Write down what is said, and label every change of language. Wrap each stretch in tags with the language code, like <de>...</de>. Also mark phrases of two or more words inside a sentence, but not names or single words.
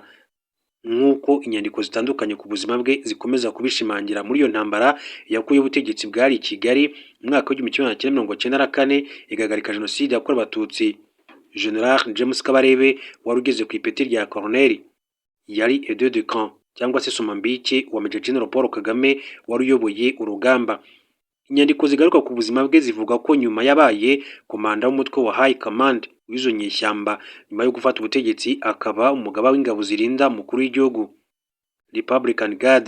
<rw>Nk'uko inyandiko zitandukanye ku buzima bwe zikomeza kubishimangira, muri iyo ntambara yakuye ubutegetsi bwari i Kigali mu mwaka w'1994 igahagarika jenoside yakorewe Abatutsi. General James Kabarebe wari ugeze ku ipeti rya Colonel, yari</rw> <fr>aide de camp</fr> <rw>cyangwa se somambike wa Major General Paul Kagame wari uyoboye urugamba. Inyandiko zigaruka ku buzima bwe zivuga ko nyuma yabaye komanda w'umutwe wa High Command w'izo nyeshyamba, nyuma yo gufata ubutegetsi akaba umugaba w'ingabo zirinda umukuru w'igihugu, Republican Guard.</rw>